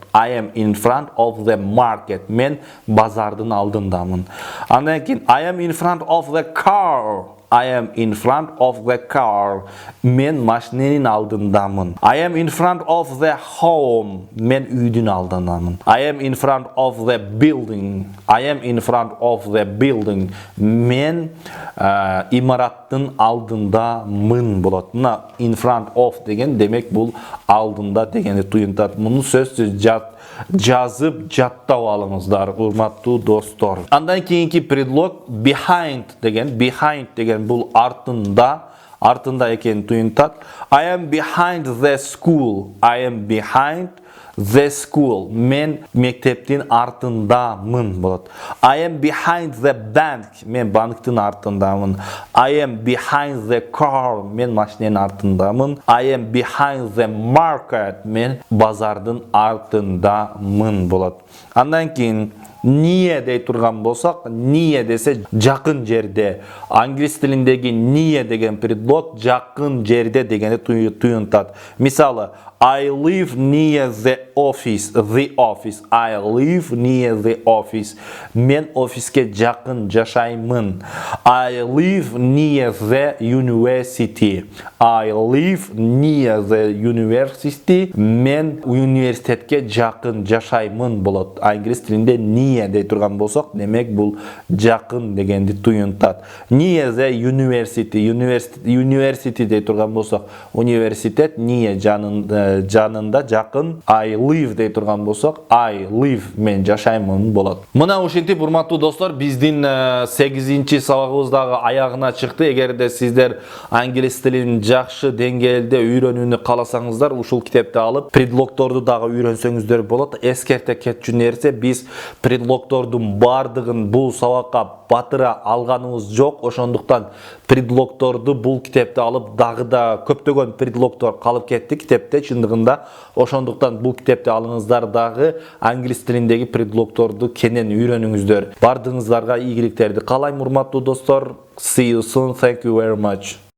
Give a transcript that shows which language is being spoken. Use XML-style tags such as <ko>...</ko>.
<en>I am in front of the market.</en> <ky>Men bazardın aldındamın. Andan keyin</ky> <en>I am in front of the car. I am in front of the car.</en> <ky>Men машиненин алдындамын.</ky> <en>I am in front of the home.</en> <ky>Men үйдүн алдындамын.</ky> <en>I am in front of the building. I am in front of the building.</en> <ky>Men имараттын алдындамын болот. Мына in front of деген демек бул алдында дегенди туюнтат. Муну сөзсүз жазып жаттап алыңыздар, урматтуу достор. Андан кийинки предлог behind деген бул артында экенин туюнтат.</ky> <en>I am behind the school. I am behind the school.</en> <ky>Мен мектептин артындамын болот.</ky> <en>I am behind the bank.</en> <ky>Мен банктын артындамын.</ky> <en>I am behind the car.</en> <ky>Мен машиненин артындамын.</ky> <en>I am behind the market.</en> <ky>Мен базардын артындамын болот. Андан кийин near дей турган болсак, near десе жакын жерде. Англис тилиндеги near деген предлог жакын жерде дегенди туюнтат.</ky> <en>Мисалы, I live near the office. I live near the office.</en> <ky>Мен офиске жакын жашаймын.</ky> <en>I live near the university. I live near the university.</en> <ky>Мен университетке жакын жашаймын болот. Англис тилинде near дей турган болсок, демек бул жакын дегенди туюнтат. Near the university. University дей турган болсок, университет, near жанында жакын. I live дей турган болсок, I live мен жашаймын болот. Мына ушинтип урматтуу достор, биздин 8-чи сабагыбыздагы аягына чыкты. Эгерде сиздер англис тилин жакшы деңгээлде үйрөнүүнү кааласаңыздар, ушул китепти алып предлогторду дагы үйрөнсөңүздөр болот. Эскерте кетчү нерсе, биз предлогтордун бардыгын бул сабакка батыра алганыбыз жок. Ошондуктан предлогторду бул китепти алып дагы да көптөгөн предлогтор калып кетти китепте чындыгында. Ошондуктан бул китепти алыңыздар дагы англис тилиндеги предлогторду кенен үйрөнүңүздөр. Бардыгыңыздарга ийгиликтерди каалайм урматтуу достор.</ky> <en>See you soon. Thank you very much.</en>